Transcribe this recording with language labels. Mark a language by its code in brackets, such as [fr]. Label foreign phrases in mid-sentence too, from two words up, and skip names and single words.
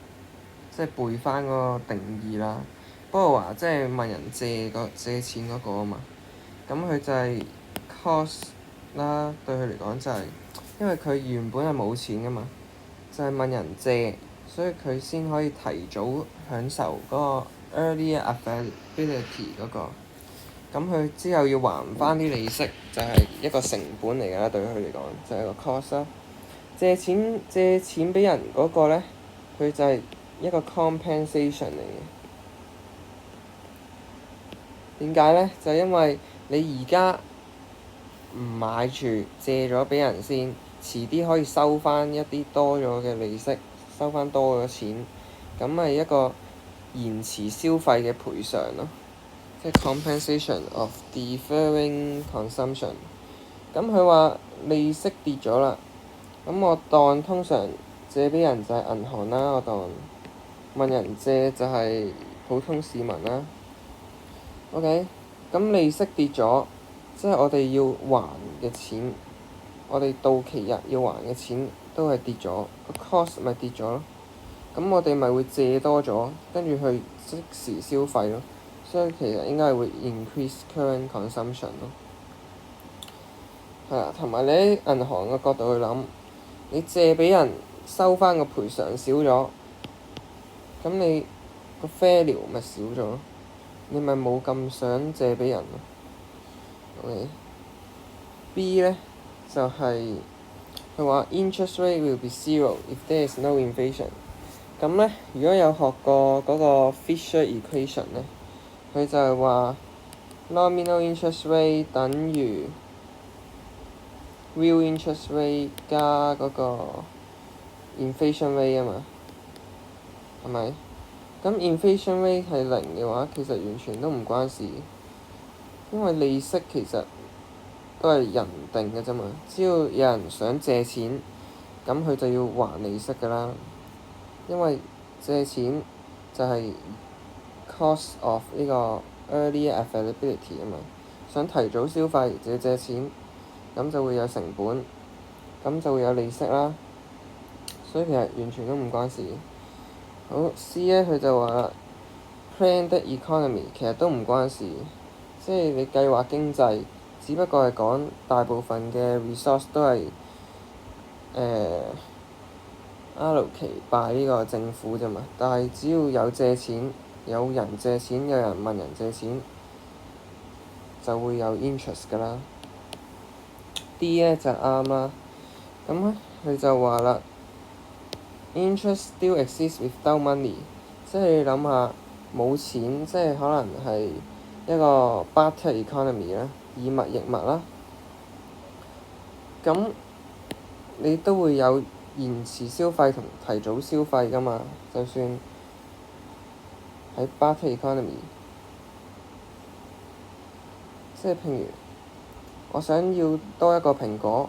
[yue] 即係背翻嗰個定義啦。borrower 即係問人借錢嗰個啊嘛。咁佢就係 cost 啦，對佢嚟講就係因為佢原本係冇錢㗎嘛，就係問人借，所以佢先可以提早享受嗰個 [en] early availability [yue] 嗰個。咁佢之後要還翻啲利息，就係一個成本嚟㗎啦。對佢嚟講就係個 cost 啦。借錢俾人嗰個咧，佢就係一個 compensation 嚟嘅。點解咧？就因為你而家唔買住，借咗俾人先，遲啲可以收翻一啲多咗嘅利息，收翻多咗錢，咁咪一個延遲消費嘅賠償咯，即係 [en] compensation of deferring consumption。 [yue] 咁佢話利息跌咗啦，咁我當通常借俾人就係銀行啦，我當問人借就係普通市民啦。OK，咁利息跌咗，即係我哋要還嘅錢，我哋到期日要還嘅錢都係跌咗，個 cost 咪跌咗咯。咁我哋咪會借多咗，跟住去即時消費咯。所以其實應該係會 [en] increase current consumption [yue] 咯。係啊，同埋你喺銀行嘅角度去諗，你借俾人收翻個賠償少咗，咁你個 value 咪少咗咯。你咪冇咁想借俾人咯。OK，B 咧就係佢話 [en] interest rate will be zero if there is no inflation。 [yue] 咁咧，如果有學過嗰個 Fisher equation 咧，佢就係話 [en] nominal interest rate [yue] 等於 [en] real interest rate [yue] 加嗰個 [en] inflation rate [yue] 啊嘛，係咪？咁 [en] inflation rate [yue] 係零嘅話，其實完全都唔關事，因為利息其實都係人定嘅啫嘛。只要有人想借錢，咁佢就要還利息㗎啦。因為借錢就係 [en] cost of [yue] 呢個 [en] early availability [yue] 啊嘛。想提早消費就要借錢，咁就會有成本，咁就會有利息啦。所以其實完全都唔關事。好 C 咧，佢就話 [en] planned economy [yue] 其實都唔關事，即係你計劃經濟，只不過係講大部分嘅 resource 都係 [en] allocate by [yue] 呢個政府啫嘛。但係只要有借錢，有人借錢，有人問人借錢，就會有 interest 㗎啦。D 咧就啱啦。咁咧佢就話啦。 Interest still exists without money，即係你諗下冇錢，即係可能係一個 [en] barter economy [yue] 啦，以物易物啦。咁你都會有延遲消費同提早消費㗎嘛？就算喺 [en] barter economy， [yue] 即係譬如我想要多一個蘋果。